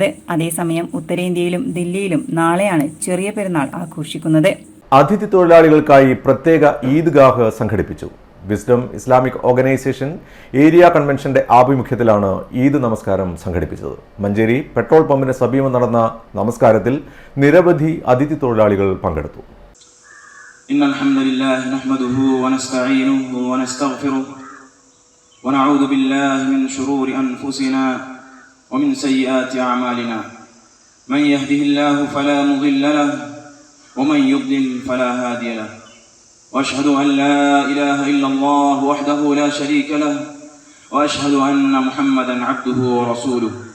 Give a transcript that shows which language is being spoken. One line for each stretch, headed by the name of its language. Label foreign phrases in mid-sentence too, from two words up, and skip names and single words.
Malayalam: അതേസമയം ഉത്തരേന്ത്യയിലും ദില്ലിയിലും നാളെയാണ് ചെറിയ പെരുന്നാൾ ആഘോഷിക്കുന്നത്. അതിഥി തൊഴിലാളികൾക്കായി പ്രത്യേക ഈദ്ഗാഹ് സംഘടിപ്പിച്ചു. വിസ്ഡം ഇസ്ലാമിക് ഓർഗനൈസേഷൻ ഏരിയ കൺവെൻഷന്റെ ആഭിമുഖ്യത്തിലാണ് ഈദ് നമസ്കാരം സംഘടിപ്പിച്ചത്. മഞ്ചേരി പെട്രോൾ പമ്പിന് സമീപം നടന്ന നമസ്കാരത്തിൽ നിരവധി അതിഥി തൊഴിലാളികൾ പങ്കെടുത്തു.
Arabic: إن الحمد لله نحمده ونستعينه ونستغفره ونعوذ بالله من شرور أنفسنا ومن سيئات أعمالنا من يهده الله فلا مضل له ومن يضلل فلا هادي له وأشهد أن لا إله إلا الله وحده لا شريك له وأشهد أن محمدا عبده ورسوله